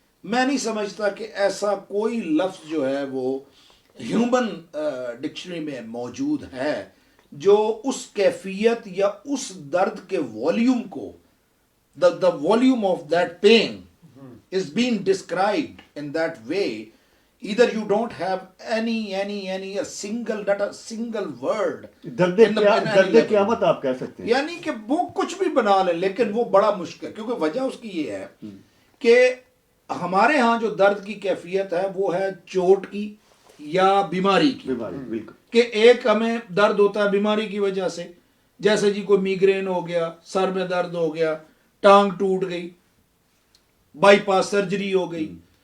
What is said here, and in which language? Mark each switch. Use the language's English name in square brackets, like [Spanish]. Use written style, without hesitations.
[Urdu] میں نہیں سمجھتا کہ ایسا کوئی لفظ جو ہے وہ ہیومن ڈکشنری میں موجود ہے جو اس کیفیت یا اس درد کے والیوم کو [English] the volume of that pain is being described in that way. Either you don't have any a single not a single word [Urdu] درد [English] in any level. [Urdu] قیامت آپ کہہ سکتے ہیں. یعنی کہ وہ کچھ بھی بنا لیں لیکن وہ بڑا مشکل، کیونکہ وجہ اس کی یہ ہے کہ ہمارے ہاں جو درد کی کیفیت ہے وہ ہے چوٹ کی یا بیماری کی. بالکل کہ ایک ہمیں درد ہوتا ہے بیماری کی وجہ سے، جیسے جی کوئی میگرین ہو گیا، سر میں درد ہو گیا، ٹانگ ٹوٹ گئی، بائی پاس سرجری ہو گئی.